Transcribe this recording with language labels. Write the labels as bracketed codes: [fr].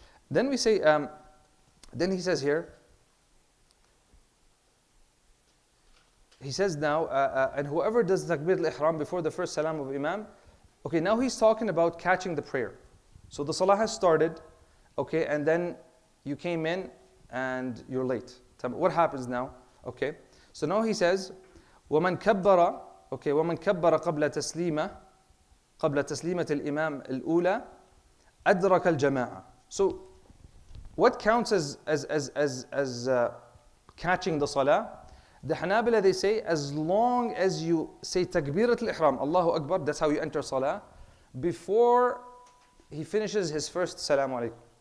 [en] Then we say, then he says here, he says now, and whoever does takbir al-ihram before the first salam of imam, okay, now he's talking about catching the prayer. So the salah has started, okay, and then you came in and you're late. What happens now? Okay, so now he says, [ar] وَمَنْ كَبَّرَ, [en] okay, [ar] وَمَنْ كَبَّرَ قَبْلَ تسليمة الإمام الأولى أدرك الجماعة. [en] So what counts as catching the salah? The Hanabila, they say, as long as you say takbirat al-ihram, Allahu Akbar, that's how you enter salah, before he finishes his first salam alaikum.